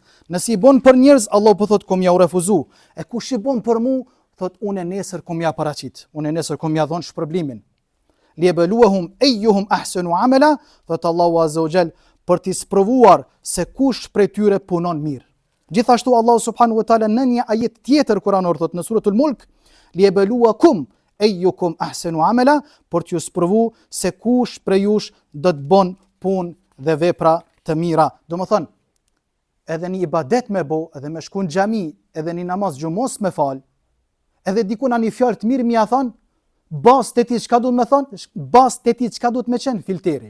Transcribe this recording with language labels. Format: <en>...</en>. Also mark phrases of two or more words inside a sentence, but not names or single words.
<sq>Nëse i bon për njerëz, Allahu po thotë kom ja u refuzu. E kush i bon për mu, thot unë nesër kom ja paraqit, unë nesër kom ja dhon shpërblimin.</sq> <ar>ليبلوهم أيهم أحسن عملا,</ar> <sq>thot</sq> <ar>الله عز وجل,</ar> <sq>për t'i sprovuar se kush prej tyre punon mirë. Gjithashtu</sq> <ar>الله سبحانه وتعالى</ar> <sq>në një ajet tjetër kuranor thot në suratul Mulk,</sq> <ar>ليبلوكم أيكم أحسن عملا,</ar> <sq>për t'ju sprovu se kush prej jush do të bon punë dhe vepra të mira. Do më thonë, edhe një ibadet me bo, edhe me shku në xhami, edhe një namaz gjumos me fal, edhe dikuna një fjalë të mirë mi a thonë, bas të ti çka duhet me thonë, bas të ti çka duhet me qenë filteri.</sq>